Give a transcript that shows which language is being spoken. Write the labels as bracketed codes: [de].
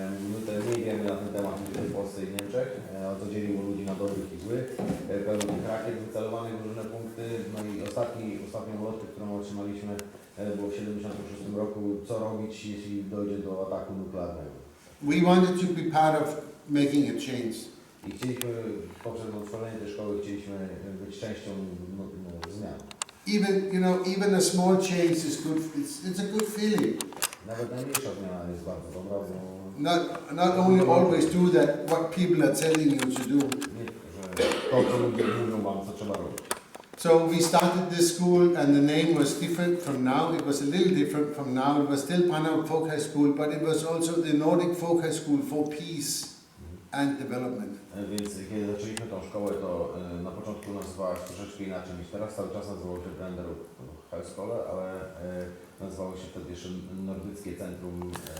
[pl] My tutaj mniej wiemy na ten temat niż w Polsce i Niemczech, to dzieliło ludzi na dobrych i złych, pełno tych rakiet wycelowanych w różne punkty, no i ostatnią ulotkę, którą otrzymaliśmy, było w 1976 roku, co robić, jeśli dojdzie do ataku nuklearnego. [en] We wanted to be part of making a change. [pl] I chcieliśmy, poprzez otworzenie tej szkoły, chcieliśmy być częścią zmian. [en] Even a small change is good. It's a good feeling. [pl] Nawet najmniejsza zmiana jest bardzo dobra, bo [en] Not only always do that what people are telling you to do. [pl] nie, że to, co ludzie mówią wam, co trzeba robić. [en] So we started this school, and the name was different from now. It was a little different from now. It was still Panama Folk High School, but it was also the Nordic Folk High School for Peace and Development. [pl] Więc kiedy zaczęliśmy tą szkołę, to na początku nazywała się troszeczkę inaczej niż teraz. Cały czas nazywało się Brandenburgia High School, ale nazywało się wtedy jeszcze Nordyckie Centrum